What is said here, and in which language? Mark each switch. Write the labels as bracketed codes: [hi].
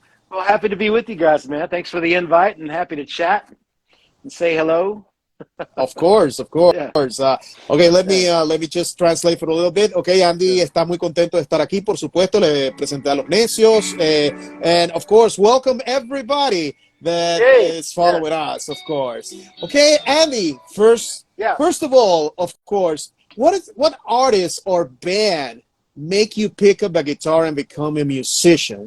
[en] Well, happy to be with you guys, man. Thanks for the invite, and happy to chat and say hello. Of course. Yeah. Okay, let me just translate for a little bit. [es] Okay, Andy está muy contento de estar aquí, por supuesto. Le presenté a los necios, [en] and of course, welcome everybody that is following us, of course. Okay, Andy, first of all, of course, what artist or band make you pick up a guitar and become a musician?